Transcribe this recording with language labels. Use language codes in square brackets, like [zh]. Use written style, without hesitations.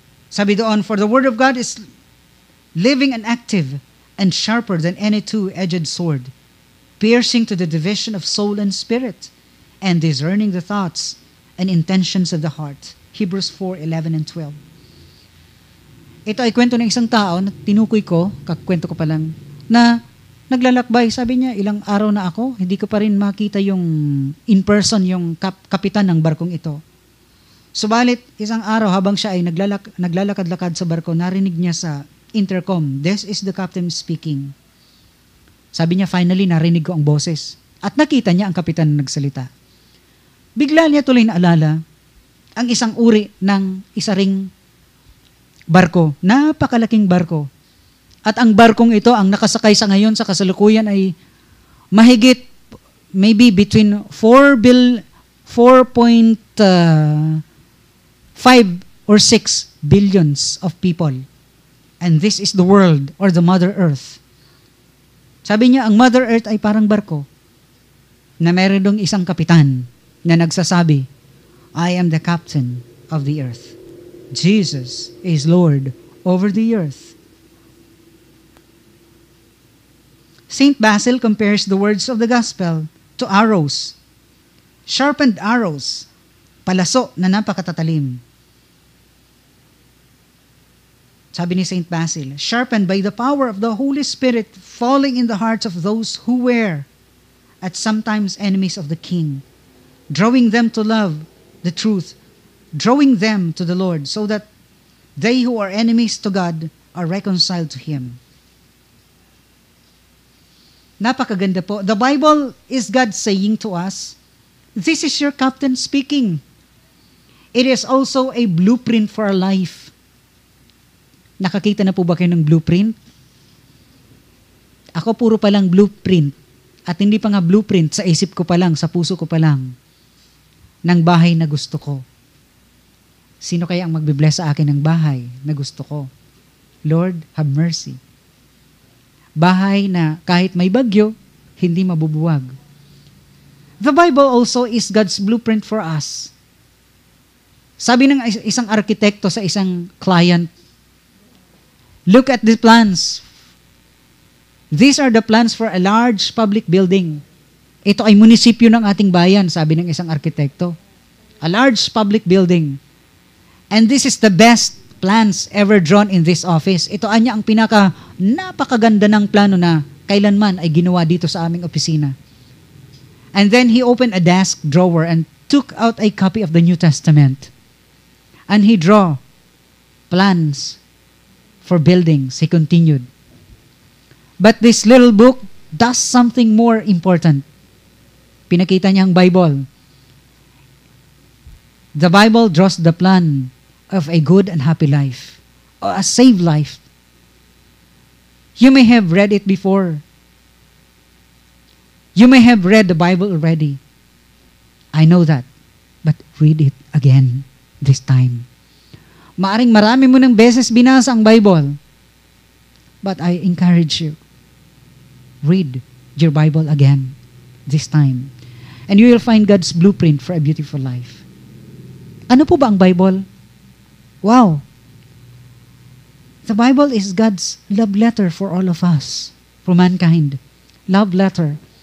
[tl] Sabi doon, [en] for the word of God is living and active and sharper than any two-edged sword, piercing to the division of soul and spirit, and discerning the thoughts and intentions of the heart. Hebrews 4:11 and 12. [tl] Ito ay kwento ng isang tao na tinukoy ko, kakwento ko pa lang, na naglalakbay. Sabi niya, ilang araw na ako, hindi ko pa rin makita yung in person, yung kapitan ng barkong ito. Subalit, isang araw habang siya ay naglalakad-lakad sa barko, narinig niya sa [en] intercom, "This is the captain speaking." [tl] Sabi niya, finally, narinig ko ang boses. At nakita niya ang kapitan na nagsalita. Bigla niya tuloy naalala ang isang uri ng isa ring barko. Napakalaking barko. At ang barkong ito, ang nakasakay sa ngayon sa kasalukuyan ay mahigit, [en] maybe between 4.5 or 6 billions of people. And this is the world or the Mother Earth. [tl] Sabi niya, ang Mother Earth ay parang barko na meron dong isang kapitan na nagsasabi, [en] "I am the captain of the earth. Jesus is Lord over the earth." St. Basil compares the words of the gospel to arrows, sharpened arrows, [tl] palaso na napakatatalim. Sabi ni St. [en] Basil, "Sharpened by the power of the Holy Spirit, falling in the hearts of those who were at sometimes enemies of the King, drawing them to love the truth, drawing them to the Lord, so that they who are enemies to God are reconciled to Him." [tl] Napakaganda po. [en] The Bible is God saying to us, "This is your captain speaking." It is also a blueprint for our life. [tl] Nakakita na po ba kayo ng blueprint? Ako puro pa lang blueprint. At hindi pa nga blueprint, sa isip ko pa lang, sa puso ko pa lang, ng bahay na gusto ko. Sino kaya ang magbibless sa akin ng bahay na gusto ko? [en] Lord, have mercy. [tl] Bahay na kahit may bagyo, hindi mabubuwag. [en] The Bible also is God's blueprint for us. [tl] Sabi ng isang arkitekto sa isang client, [en] "Look at the plans. These are the plans for a large public building." [tl] Ito ay munisipyo ng ating bayan, sabi ng isang arkitekto. [en] A large public building. "And this is the best plans ever drawn in this office." [tl] Ito anya ang napakaganda ng plano na kailanman ay ginawa dito sa aming opisina. [en] And then he opened a desk drawer and took out a copy of the New Testament. And he drew plans for buildings. He continued. But this little book does something more important. [tl] Pinakita niya ang Bible. [en] The Bible draws the plan of a good and happy life, or a saved life. You may have read it before. You may have read the Bible already. I know that. But read it again this time. [tl] Maaring marami mo ng beses binasa ang Bible. [en] But I encourage you, read your Bible again this time. And you will find God's blueprint for a beautiful life. [tl] Ano po ba ang Bible? [en] Wow! The Bible is God's love letter for all of us, for mankind. Love letter.